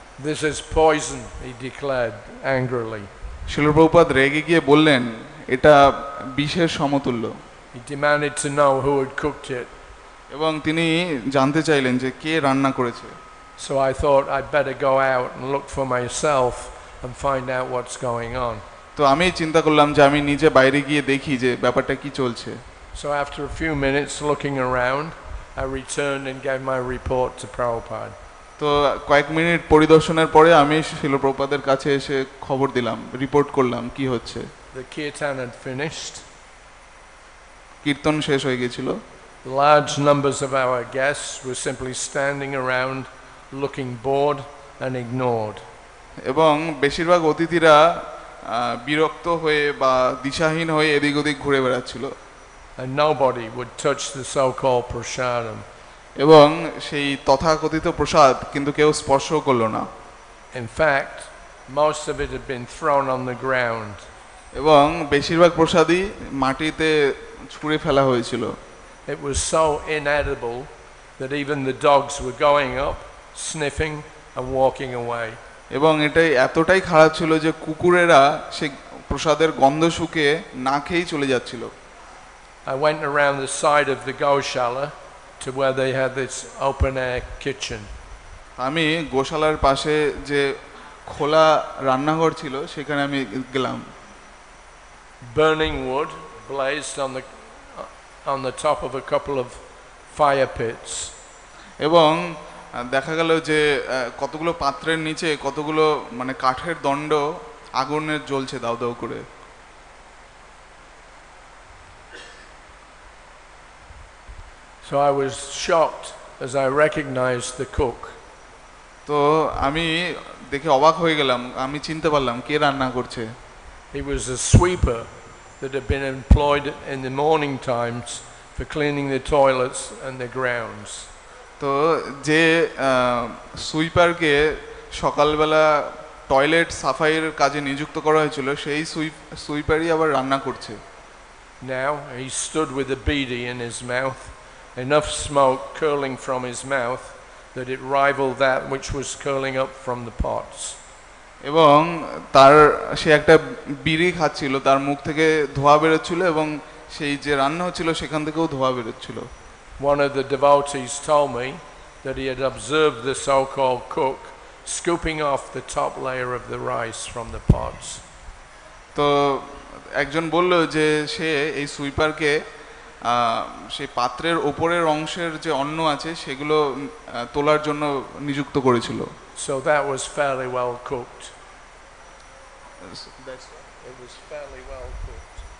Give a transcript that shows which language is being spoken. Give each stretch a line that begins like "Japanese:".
English: This is poison, he declared angrily.
Bangla: শিল প্রভুপাদ রেগে গিয়ে বললেন এটা বিষের সমতুল্য।
English: He demanded to know who had cooked it.
Bangla: এবং তিনি জানতে চাইলেন যে কে রান্না করেছে।
English: So I thought I'd better go out and look for myself and find out what's going on.
Bangla: তো আমি চিন্তা করলাম যে আমি নিজে বাইরে গিয়ে দেখি যে ব্যাপারটা কি চলছে।
English: So after a few minutes looking around, I returned and gave my report to Prabhupada.
Bangla: তো কয়েক মিনিট পরিদর্শনের পরে আমি শিল প্রভুপাদের কাছে এসে খবর দিলাম, রিপোর্ট করলাম কি হচ্ছে।
English: The kirtan had finished.
Bangla: কীর্তন শেষ হয়ে গিয়েছিল।
English: Large numbers of our guests were simply standing around looking bored and ignored.
Bangla: এবং বেশিরভাগ অতিথিরা বিরক্ত হয়ে বা দিশাহীন হয়ে এদিক ওদিক ঘুরে বেড়াচ্ছিল।
English: And nobody would touch the so-called prasadam.
Bangla: এবং সেই তথাকথিত প্রসাদ কিন্তু কেউ স্পর্শ করলো না।
English: In fact, most of it had been thrown on the ground.
Bangla: এবং বেশিরভাগ প্রসাদই মাটিতে ছুঁড়ে ফেলা হয়েছিল।
English: It was so inedible that even the dogs were going up, sniffing and walking away.
Bangla: এবং এটাই এতটাই খারাপ ছিল যে কুকুরেরা সে প্রসাদের গন্ধ শুকে না খেয়েই চলে যাচ্ছিল।
English: I went around the side of the Goshala to where they had this open air kitchen.
Bangla: আমি গোশালার পাশে যে খোলা রান্নাঘর ছিল সেখানে আমি গেলাম।
English: Burning wood blazed on the top of a couple of fire pits.
Bangla: এবং দেখা গেল যে কতগুলো পাত্রের নিচে কতগুলো মানে কাঠের দণ্ড আগুনের জ্বলছে দাউ দাউ করে।
English: So I was shocked as I recognized the cook.
Bangla: তো আমি দেখে অবাক হয়ে গেলাম, আমি চিনতে পারলাম কে রান্না করছে।
English: He was a sweeper that had been employed in the morning times for cleaning the toilets and the grounds.
Bangla: তো যে সুইপারকে সকালবেলা টয়লেট সাফাইয়ের কাজে নিযুক্ত করা হয়েছিল সেই সুইপারই আবার রান্না করছে।
English: Now he stood with a beedi in his mouth, enough smoke curling from his mouth that it rivaled that which was curling up from the pots.
Bangla: এবং তার সে একটা বিড়ি খাচ্ছিল, তার মুখ থেকে ধোঁয়া বেরোচ্ছিল এবং সেই যে রান্না হচ্ছিল সেখান থেকেও ধোঁয়া বেরোচ্ছিল।
English: One of the devotees told me that he had observed the so-called cook scooping off the top layer of the rice from the pots.
Bangla: তো একজন বলল যে সে এই সুইপারকে সেই পাত্রের ওপরের অংশের যে অন্ন আছে সেগুলো তোলার জন্য নিযুক্ত করেছিল।
English: So that was fairly well cooked. It was fairly well cooked.